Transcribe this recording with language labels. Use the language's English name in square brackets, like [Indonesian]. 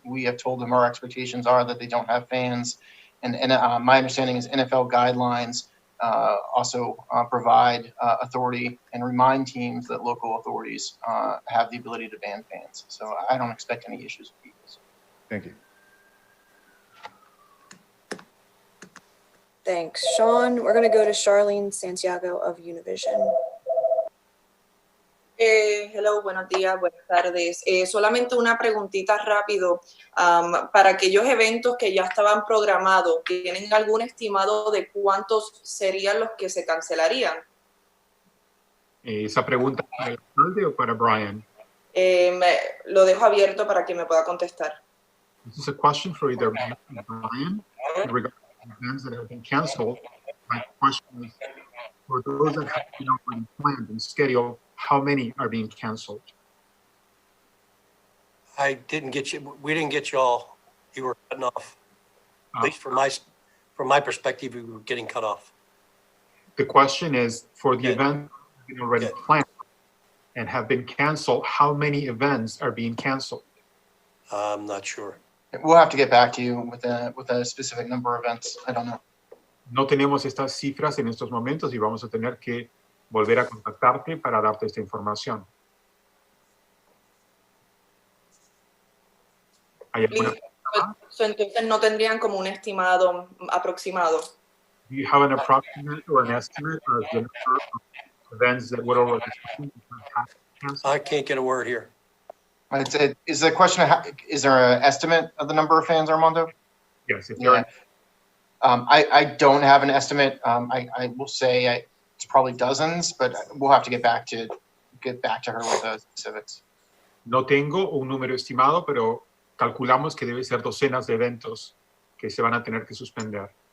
[English] We have told them our expectations are that they don't have fans. And my understanding is NFL guidelines also provide authority and remind teams that local authorities have the ability to ban fans. So I don't expect any issues with the Eagles. Thank you. Thanks, Sean. We're going to go to Charlene Santiago of Univision. [Spanish] Hello, buenos días, buenas tardes. Solamente una preguntita rápido. Para aquellos eventos que ya estaban programados, ¿tienen algún estimado de cuántos serían los que se cancelarían? ¿Esa pregunta para el alcalde o para Brian? Lo dejo abierto para que me pueda contestar. [English] This is a question for either Brian regarding events that have been canceled. My question is, for those that have been already planned and scheduled, how many are being canceled? I didn't get you. We didn't get you all. You were cutting off. At least from my perspective, you were getting cut off. The question is, for the events that have been already planned and have been canceled, how many events are being canceled? I'm not sure. We'll have to get back to you with a specific number of events. I don't know. [Spanish] No tenemos estas cifras en estos momentos y vamos a tener que volver a contactarte para darte esta información. ¿Hay alguna? Entonces no tendrían como un estimado aproximado. [English] Do you have an approximate or an estimate of the number of events that would already canceled? I can't get a word here. Is the question, is there an estimate of the number of fans, Armando? Yes, if you're. I don't have an estimate. I will say it's probably dozens, but we'll have to get back to her with the specifics. [Spanish] No tengo un número estimado, pero calculamos que debe ser docenas de eventos que se van a tener que suspender.